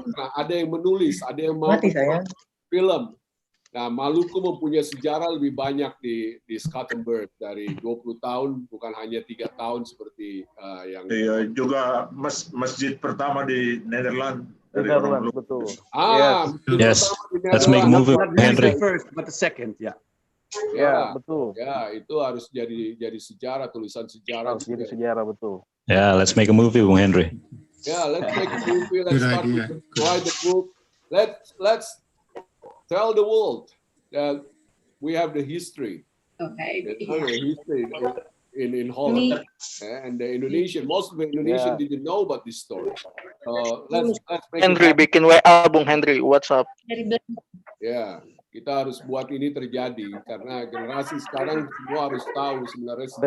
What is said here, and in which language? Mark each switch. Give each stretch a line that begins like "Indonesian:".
Indonesian: Nah, ada yang menulis, ada yang mau film. Nah, Maluku mempunyai sejarah lebih banyak di Scottenburg dari 20 tahun, bukan hanya 3 tahun seperti yang juga masjid pertama di Nederland. Betul.
English: Yes, let's make a movie, Henry. First, but the second,
Indonesian: Ya, betul. Ya, itu harus jadi sejarah, tulisan sejarah. Harus jadi sejarah, betul.
English: Yeah, let's make a movie, Bung Henry. Yeah, let's make a movie. Let's start with write the book. Let's tell the world that we have the history. Okay. History in Holland and the Indonesian. Most of the Indonesian didn't know about this story. Let's make
Indonesian: Henry bikin WA, Bung Henry, WhatsApp. Ya, kita harus buat ini terjadi karena generasi sekarang semua harus tahu sebenarnya sejarah.